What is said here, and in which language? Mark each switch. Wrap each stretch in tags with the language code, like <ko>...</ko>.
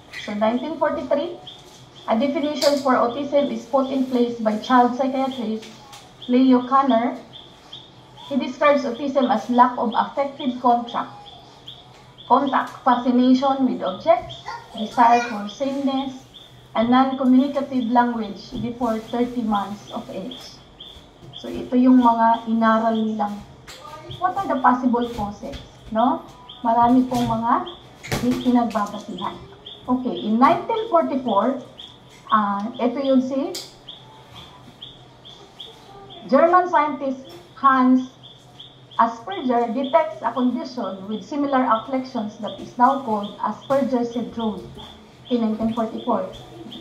<en>So, 1943, a definition for autism is put in place by child psychiatrist Leo Kanner. He describes autism as lack of affective contact, fascination with objects, desire for sameness, and non-communicative language before 30 months of age.</en> <tl>So, ito yung mga inaral nilang.</tl> <en>What are the possible causes? No?</en> <tl>Marami pong mga pinagbabasihan.</tl> <en>Okay, in 1944,</en> <tl>ito yung si</tl> <en>German scientist Hans Asperger detects a condition with similar afflictions that is now called Asperger syndrome in 1944.</en>